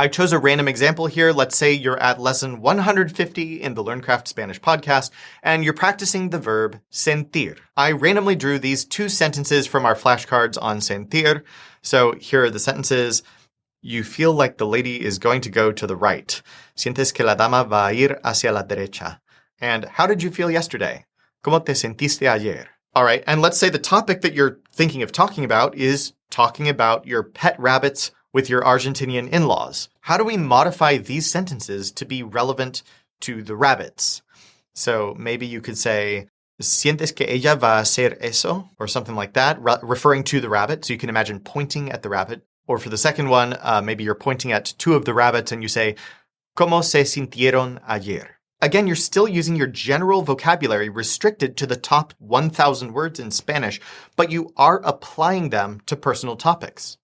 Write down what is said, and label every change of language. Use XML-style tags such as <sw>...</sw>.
<en>I chose a random example here. Let's say you're at lesson 150 in the LearnCraft Spanish podcast, and you're practicing the verb sentir. I randomly drew these 2 sentences from our flashcards on sentir. So here are the sentences. You feel like the lady is going to go to the right.</en> <es>Sientes que la dama va a ir hacia la derecha.</es> <en>And how did you feel yesterday?</en> <es>¿Cómo te sentiste ayer?</es> <en>All right, and let's say the topic that you're thinking of talking about is talking about your pet rabbits with your Argentinian in-laws. How do we modify these sentences to be relevant to the rabbits? So maybe you could say,</en> <es>¿Sientes que ella va a hacer eso?</es> <en>Or something like that, referring to the rabbit. So you can imagine pointing at the rabbit. Or for the second one, maybe you're pointing at 2 of the rabbits and you say,</en> <es>¿Cómo se sintieron ayer?</es> <en>Again, you're still using your general vocabulary restricted to the top 1,000 words in Spanish, but you are applying them to personal topics.</en>